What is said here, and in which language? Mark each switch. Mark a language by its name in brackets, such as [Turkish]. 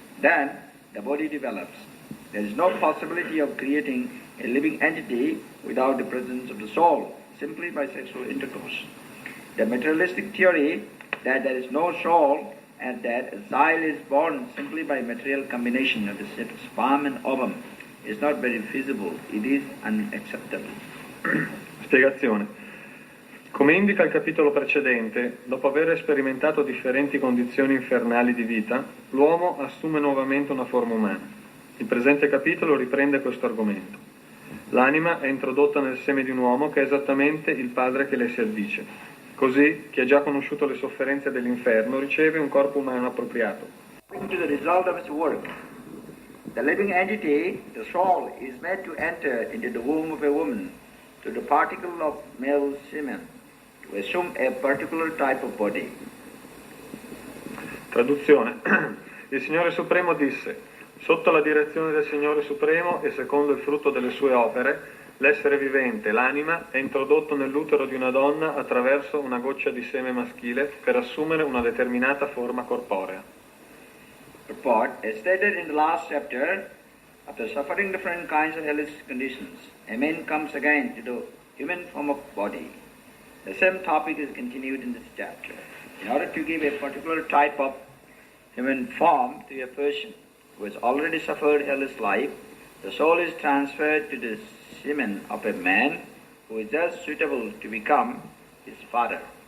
[English] Then the body develops. There is no possibility of creating a living entity without the presence of the soul, simply by sexual intercourse. The materialistic theory that there is no soul and that a child is born simply by material combination of the sperm and ovum is not very feasible. It is unacceptable. [Italian] Spiegazione. Come indica il capitolo precedente, dopo aver sperimentato differenti condizioni infernali di vita, l'uomo assume nuovamente una forma umana. Il presente capitolo riprende questo argomento. L'anima è introdotta nel seme di un uomo che è esattamente il padre che le si addice. Così, chi ha già conosciuto le sofferenze dell'inferno riceve un corpo umano appropriato. [English] According to the result of its work, the living entity, the soul, is made to enter into the womb of a woman, to the particle of male semen, to assume a particular type of body. [Italian] Traduzione. Il Signore Supremo disse, sotto la direzione del Signore Supremo e secondo il frutto delle sue opere, L'essere vivente, l'anima, è introdotto nell'utero di una donna attraverso una goccia di seme maschile per assumere una determinata forma corporea. [English] Purport, as stated in the last chapter, after suffering different kinds of hellish conditions, a man comes again to the human form of body. The same topic is continued in this chapter. In order to give a particular type of human form to a person who has already suffered hellish life, the soul is transferred to the semen of a man who is just suitable to become his father.